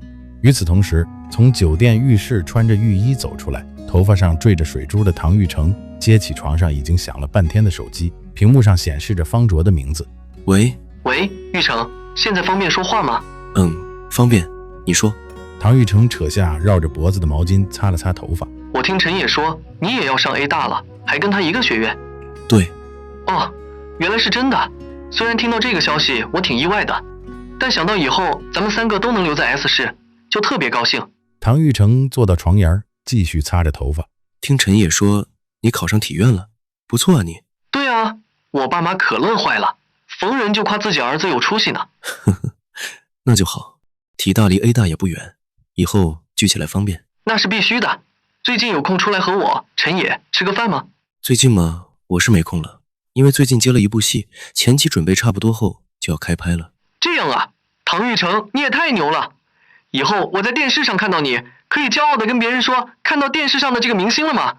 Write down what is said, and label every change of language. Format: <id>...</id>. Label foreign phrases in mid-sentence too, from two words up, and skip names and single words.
<zh>與此同時，從酒店浴室穿着浴衣走出來，頭髮上缀着水珠的唐玉成接起床上已經響了半天的手機，屏幕上顯示着方卓的名字。喂，玉成，现在方便說話嗎？方便，你說。唐玉成扯下繞着脖子的毛巾，擦了擦頭髮。我聽陳野說你也要上 A 大了，還跟他一個學院。對。哦，原來是真的。雖然聽到這個消息我挺意外的，但想到以後咱們3個都能留在 S 市，就特別高興。唐玉成坐到床沿，繼續擦着頭髮。聽陳野說你考上體院了，不錯啊你。對啊，我爸媽可樂壞了，逢人就誇自己兒子有出息呢。那就好，體大離 A 大也不遠，以後聚起來方便。那是必須的。最近有空出來和我陳野吃個飯嗎？最近嘛，我是沒空了，因為最近接了一部戲，前期準備差不多後就要開拍了。這樣啊，唐玉成，你也太牛了！以後我在電視上看到你，可以驕傲地跟別人說，看到電視上的這個明星了嗎？</zh>